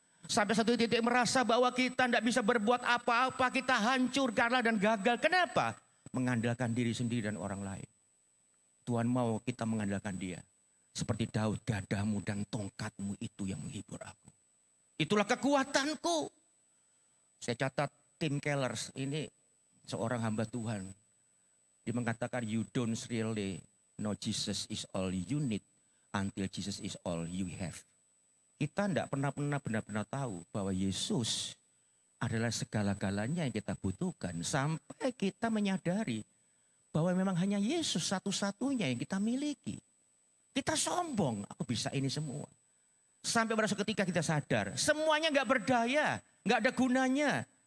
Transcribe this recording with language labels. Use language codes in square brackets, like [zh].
[id] Sampai satu titik merasa bahwa kita tidak bisa berbuat apa-apa, kita hancur, kalah dan gagal. Kenapa? Mengandalkan diri sendiri dan orang lain. Tuhan mau kita mengandalkan Dia. Seperti Daud, gadamu dan tongkatmu itu yang menghibur aku. Itulah kekuatanku. Saya catat Tim Keller, ini seorang hamba Tuhan. Dia mengatakan, [en] you don't really know Jesus is all you need until Jesus is all you have. [id] Kita tidak pernah benar-benar tahu bahwa Yesus adalah segala-galanya yang kita butuhkan. Sampai kita menyadari bahwa memang hanya Yesus satu-satunya yang kita miliki. Kita sombong, aku bisa ini semua. Sampai pada suatu ketika kita sadar, semuanya gak berdaya, gak ada gunanya.